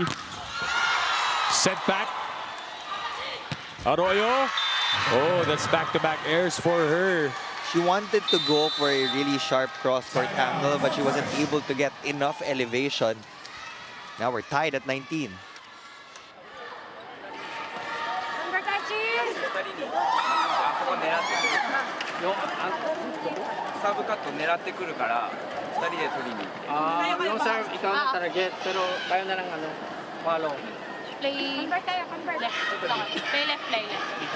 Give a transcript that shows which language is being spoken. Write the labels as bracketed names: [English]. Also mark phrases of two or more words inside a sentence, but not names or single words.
[English] Set back. Arroyo. Oh, that's back-to-back airs for her. She wanted to go for a really sharp cross-court angle, but she wasn't able to get enough elevation. Now we're tied at 19. Number 13! [Japanese] サブカット狙ってくるから2人で取りに行って [Filipino] yung serve ikaw na target pero kayo na lang follow [English] Play left. Play left, play left.